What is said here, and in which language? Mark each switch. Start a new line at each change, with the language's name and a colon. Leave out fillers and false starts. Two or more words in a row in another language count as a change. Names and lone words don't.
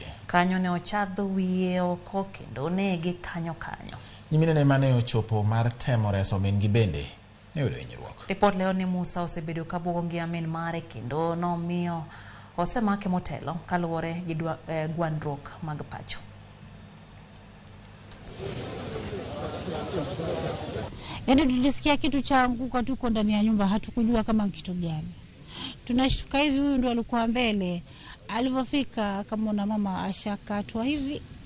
Luo (Kenya and Tanzania): Kanyo ne ochadho wiye oko kendo onege kanyo. Nyimine ne mane ochopo mar temo reso min gi bende ne oyudo hinyruok. Report leo ni Musa osebedo ka buogo ngia min mare kendo nomiyo osemake motelo kaluwore gi gwandruok mag pacho.
Swahili: Yaani tulisikia kitu cha anguka tuko ndani ya nyumba, hatukujua kama kitu gani. Tunashtuka hivi, huyu ndo alikuwa mbele. Alipofika akamwona mama ashakatwa hivi.